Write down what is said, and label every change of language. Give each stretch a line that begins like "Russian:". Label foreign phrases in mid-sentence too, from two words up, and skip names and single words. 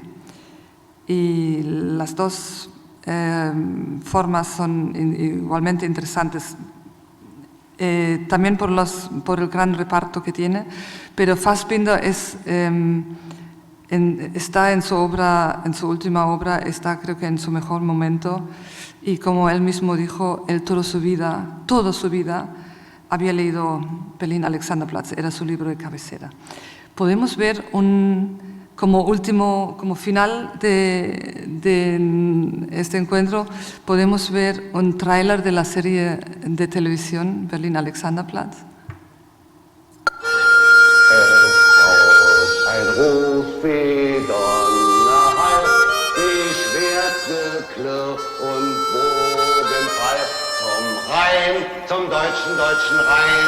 Spanish: Y las dos formas son igualmente interesantes, también por el gran reparto que tiene, pero Fassbinder está en su última obra, está creo que en su mejor momento, y como él mismo dijo, él toda su vida había leído Berlin Alexanderplatz, era su libro de cabecera. Podemos ver como final de este encuentro, podemos ver un tráiler de la serie de televisión Berlin Alexanderplatz.
German: Ein Ruf wie Donnerhall, wie Schwertgeklirr und Bogenfall zum Rhein, zum deutschen Rhein.